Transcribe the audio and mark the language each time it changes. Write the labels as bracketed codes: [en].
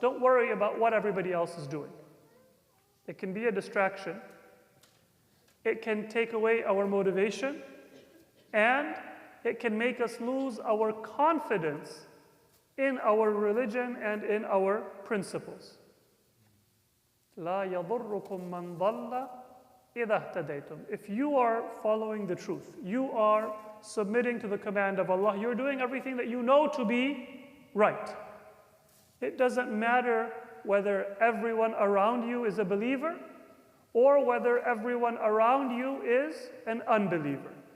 [en] Don't worry about what everybody else is doing. It can be a distraction. It can take away our motivation, and it can make us lose our confidence in our religion and in our principles. [ar] لا يضركم من ضل إذا اهتديتم. [en] If you are following the truth, you are submitting to the command of Allah, you're doing everything that you know to be right. It doesn't matter whether everyone around you is a believer or whether everyone around you is an unbeliever.